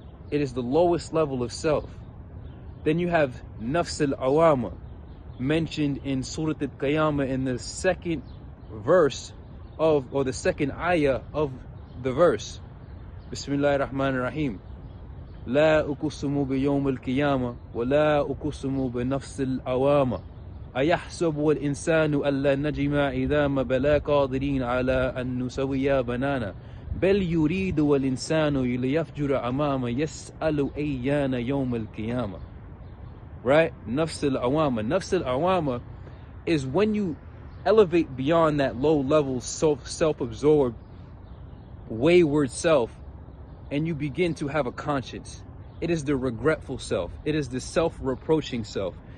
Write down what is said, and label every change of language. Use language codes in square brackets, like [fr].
[en] It is the lowest level of self. Then you have nafs al-awama, mentioned in Surah Al-Qiyamah in the second verse of, or the second ayah of the verse. [ar] Bismillahir Rahmanir Rahim. لا أقسم بيوم القيامة ولا أقسم بنفس العوامة أيحسب الإنسان ألا نجمع عظام بلا قادرين على أن نسوي بنانا بل يريد الإنسان ليفجر أمامه يسأل أيان يوم القيامة. [en] Right? Nafs al-awama. Nafs al-awama is when you elevate beyond that low level self-absorbed wayward self and you begin to have a conscience. It is the regretful self. It is the self-reproaching self.